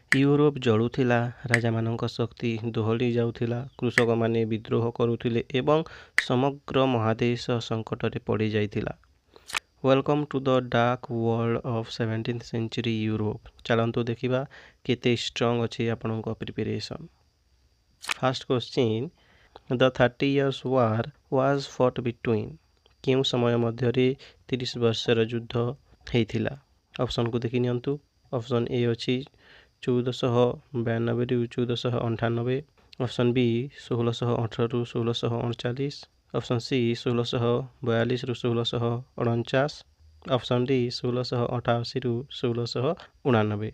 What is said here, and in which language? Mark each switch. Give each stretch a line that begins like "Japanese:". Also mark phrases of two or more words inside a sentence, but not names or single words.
Odia: ୟୁରୋପ ଜଳୁଥିଲା, ରାଜାମାନଙ୍କ ଶକ୍ତି ଦୋହଲି ଯାଉଥିଲା, କୃଷକମାନେ ବିଦ୍ରୋହ କରୁଥିଲେ ଏବଂ ସମଗ୍ର ମହାଦେଶ ସଙ୍କଟରେ ପଡ଼ିଯାଇଥିଲା।
English: Welcome to the dark world of 17th century Europe.
Odia: ଚାଲନ୍ତୁ ଦେଖିବା କେତେ ଷ୍ଟ୍ରଙ୍ଗ ଅଛି ଆପଣଙ୍କ ପ୍ରିପାରେସନ୍।
English: First question, the 30 years war was fought between।
Odia: କେଉଁ ସମୟ ମଧ୍ୟରେ 30 ବର୍ଷର ଯୁଦ୍ଧ ହେଇଥିଲା? ଅପସନ୍କୁ ଦେଖି ନିଅନ୍ତୁ।
English: option A
Odia: ଅଛି 1492 ରୁ 1498,
English: option B
Odia: 1618 ରୁ 1639,
English: option C
Odia: 1642 ରୁ 1649,
English: option D
Odia: 1688 ରୁ 1689।